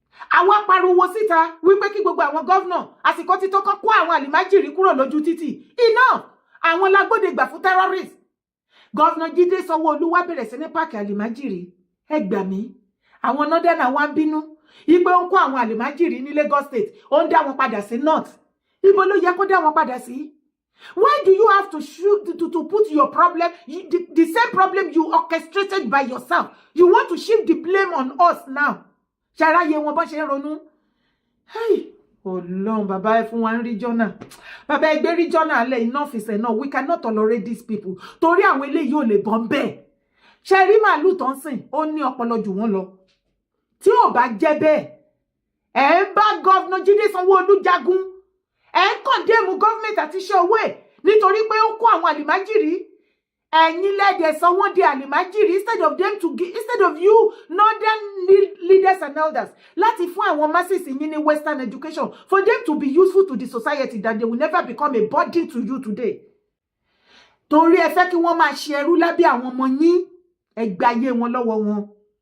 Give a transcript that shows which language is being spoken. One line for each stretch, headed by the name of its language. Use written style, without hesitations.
Yoruba: Àwa pariwo síta wípé kí gbogbo àwọn gọ́vnà àsìkò tí tó kọ́ kó àwọn àlìmájìrì kúrò lójú títì. Iná àwọn lágbódegbà fún terrorists. Gọ́vnà Jídé Sanwó-Olú wá bẹ̀rẹ̀ sí ní páàkì àlìmájìrì. Ẹ gbà mí. Àwọn nọ́dẹ́nà wá ń bínú. Ipe ó ń kó àwọn àlìmájìrì ní Lagos State. Ó ń dá wọn padà sí North. Ibo ló yẹ kó dá wọn padà sí?
English: Why do you have to put your problem, the same problem you orchestrated by yourself? You want to shift the blame on us now.
Yoruba: Ṣàráyé wọn bọ́ ṣe ń ronú. Ọlọ́run bàbá ẹ fún wa ń rí jọ́nà. Bàbá ẹ gbé rí jọ́nà alẹ́,
English: enough is enough. We cannot tolerate these people.
Yoruba: Torí àwọn eléyìí ò lè bọ́ bẹ́ẹ̀. Ṣé rí màálù tó ń sìn, ó ní ọpọlọ jù wọ́n lọ. Tí ò bá jẹ́ bẹ́ẹ̀, ẹ ń bá gọ́vnà Jídé Sanwó-Olú jagun. Ẹ ń kọ̀ndẹ́mù gọ́ọ̀mẹ̀ntì àti iṣẹ́ owó ẹ̀ nítorí pé ó kó àwọn àlìmájìrì. Ẹ̀yin lẹ́dẹ̀ sọ wọ́n di àlìmájìrì
English: instead of you northern leaders and elders
Yoruba: láti fún àwọn
English: masses
Yoruba: yín ní
English: western education for them to be useful to the society that they will never become a burden to you today.
Yoruba: Torí ẹ fẹ́ kí wọ́n máa ṣe ẹrú lábẹ́ àwọn ọmọ yín, ẹ gba ayé wọn lọ́wọ́ wọn.